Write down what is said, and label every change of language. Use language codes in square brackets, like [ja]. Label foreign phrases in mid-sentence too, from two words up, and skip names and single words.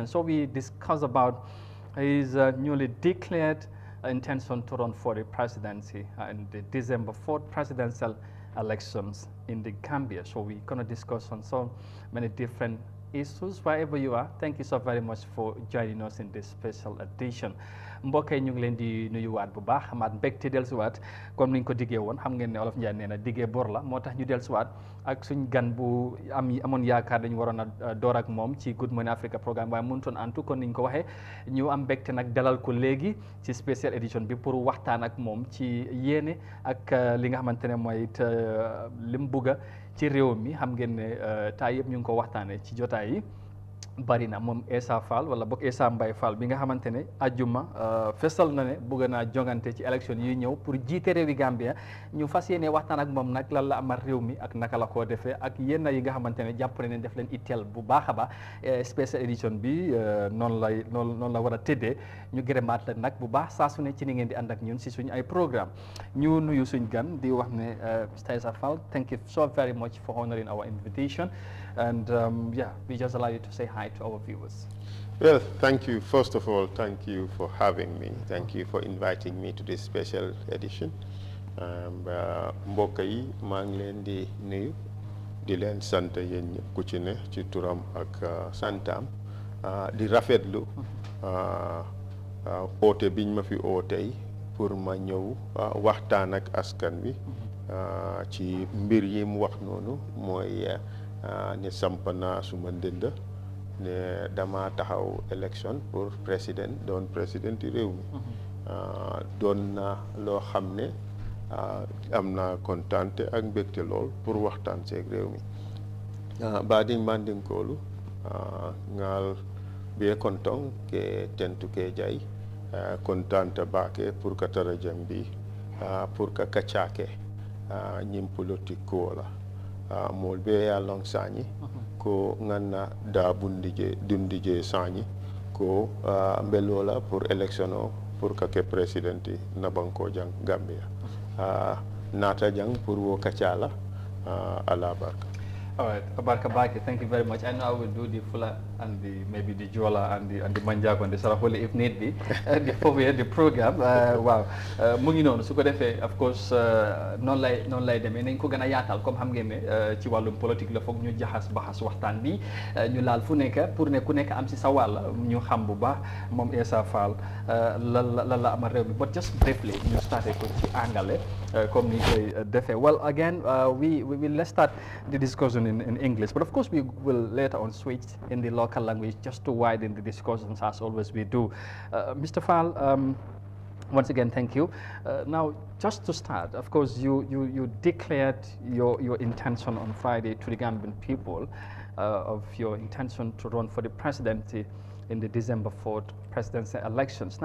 [en] So we discuss about his newly declared intention to run for the presidency in the December 4th presidential elections in the Gambia. So we're going to discuss on so many different issues wherever you are. Thank you so very much for joining us in this special edition. [wo] mbokk yi ñu ngi leen di nuyuwaat bu baax amaat mbégte dellusiwaat comme ni ñu ko diggee woon xam ngeen ne Olof Njaay nee na diggee bor la moo tax ñu dellusiwaat ak suñ gan bu amoon yaakaar dañu waroon a door ak moom ci Good Morning Africa programme waaye mënutoon antu kon ni ñu ko waxee ñu am mbégte nag dalal ko léegi ci [en] special edition [wo] bi pour waxtaan ak moom ci yéene ak li nga xamante ne mooy li mu bugga ci réew mi xam ngeen ne taay yëpp ñu ngi ko waxtaanee ci jotaay yi bari na moom Essa Faal wala boog Essa Faal bi nga xamante ne ajjuma fesal na ne bëgg naa jongante ci élection yi ñëw pour jiite réewi Gambia ñu fas yéene waxtaan ak moom nag lan la amal réew mi ak naka la koo defee ak yenn yi nga xamante ne jàpp ne def leen itteel bu baax a baax [en] special edition [wo] bi noonu la war a tëddee ñu gërëmaat la nag bu baax saa su ne ci ni ngeen di ànd ak ñun si suñu ay programme ñu nuyu suñ gan di wax ne Mr. [en] Essa Faal, thank you so very much for honoring our invitation. And yeah, we just allow you to say hi to our viewers. Well, thank you. First of all, thank you for having me. Thank you for inviting me to this special edition. [wo] Mbokk yi maa ngi leen di nuyu di leen sant yéen ñëpp ku ci ne ci turam ak santam di rafetlu oote biñ ma fi ootey pour ma ñëw waxtaan ak askan wi ci mbir yi mu wax noonu mooy ne samp naa suma ndënd ne dama taxaw élection pour doon président yi réew mi doon na loo xam ne am naa kontante ak mbégte lool pour waxtaan seeg réew mi baadin [man] mandinkoolu ngal biye kontong ke tentu ke jay kontante baake pour ka tara jambi pour ka kacake ñim politique ko la mol be ya long sañi ko nganna da dundije sañi ko mbelola pour élection o pour ka ke présidenti na banko jang Gambia nata jang pour wo kacala ala barka. [en] All right, Abarka Baki, thank you very much. I know I will do the Fula and maybe the Jola and the Manjago and the Saraholi if need be before we end the program. [wo] Wow, mu ngi noonu su ko defee [en] of course [wo] noonu lay demee nañ ko gën a yaatal comme xam ngeen ne ci wàllum politique la foog ñu jaxas baxas waxtaan bi ñu laal fu nekk pour ne ku nekk am si sa wàll ñu xam bu baax moom Essa Faal lan la amal réew mi. [en] But just briefly [wo] ñu starté ko ci angale comme ni koy defee. [en] Well, again we will let's start the discussion in English, but of course we will later on switch in the local language just to widen the discussions as always we do. Mr. Faal, once again thank you. Now just to start, of course you declared your intention on Friday to the Gambian people of your intention to run for the presidency in the December 4th presidential elections.